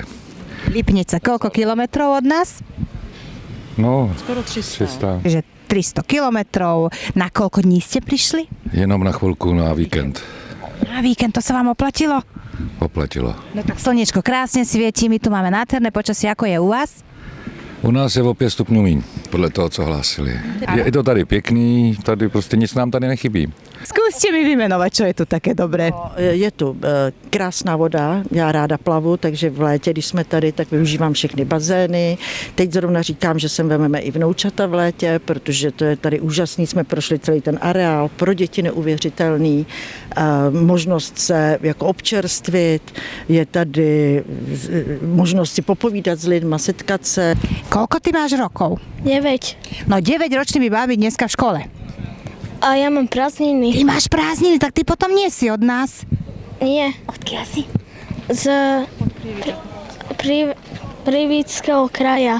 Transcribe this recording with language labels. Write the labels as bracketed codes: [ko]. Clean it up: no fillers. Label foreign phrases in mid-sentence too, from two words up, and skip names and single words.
[sk] Lipnice, koľko kilometrov od nás? [cs] No, skoro 300. [sk] Že 300 kilometrov. Na koľko dní ste prišli? [cs] Jenom na chvilku na víkend. [sk] Na víkend, to sa vám oplatilo? [cs] Oplatilo. [sk] No tak slniečko krásne svieti, my tu máme nádherné počasie, ako je u vás? [cs] U nás je o 5 stupňů míň, podle toho, co hlásili. Je to tady pěkný, tady prostě nic nám tady nechybí. [sk] Skúste mi vymenovať, čo je tu také dobré. [cs] Je tu krásná voda, já ráda plavu, takže v létě, když jsme tady, tak využívám všechny bazény. Teď zrovna říkám, že sem vememe i vnoučata v létě, protože to je tady úžasný, jsme prošli celý ten areál, pro děti neuvěřitelný, možnost se jako občerstvit, je tady možnost si popovídat s lidma, setkat se. [sk] Koľko ty máš rokov? 9. No 9 ročný by mal byť dneska v škole. A ja mám prázdniny. Ty máš prázdniny, tak ty potom nie si od nás. Nie. Odkiaľ si? Z Prievidského kraja.